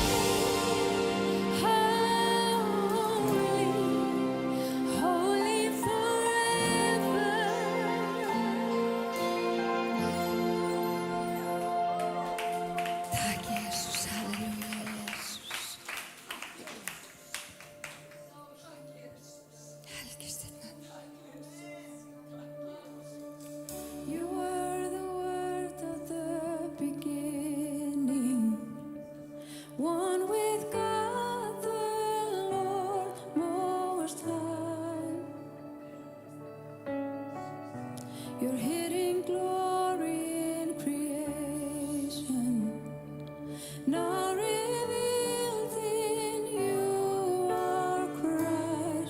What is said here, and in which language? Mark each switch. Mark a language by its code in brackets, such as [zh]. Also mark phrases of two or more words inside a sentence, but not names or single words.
[en] Holy forever. [is] Takk Jesus, halleluja Jesus. Helgist þitt nafn. [en] You were the word of the beginning, one with God the Lord Most High. Your hidden glory in creation, now revealed in you are Christ.